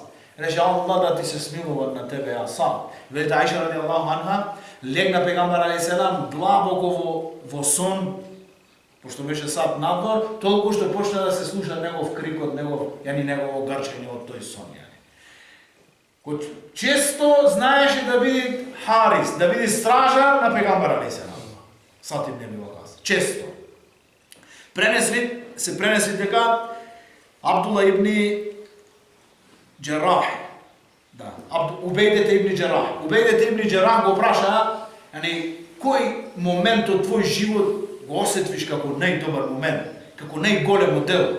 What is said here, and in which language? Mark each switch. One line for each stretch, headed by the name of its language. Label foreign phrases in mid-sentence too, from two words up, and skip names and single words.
Macedonian: Рече Аллах да ти се смилува на тебе, ја Саад. Вели Аиша
Arabic: رضي الله عنها
Macedonian: легна пегамбер алейхиселам длабоко во сон, пошто беше Саад надвор, толку што почна да се слуша негов крикот, негово гарчење од тој сон. Кој често знаеше да биде Харис, да биде стражар на пегамбер алейхиселам. Саад ибн Аби Вакас. Често. Се пренесли дека Абдулла ибн Џерах, Убейдете ибн Џерах. Убейдете ибн Џерах го праша, кој момент од твој живот го осетвиш како најдобар момент, како најголемо дело.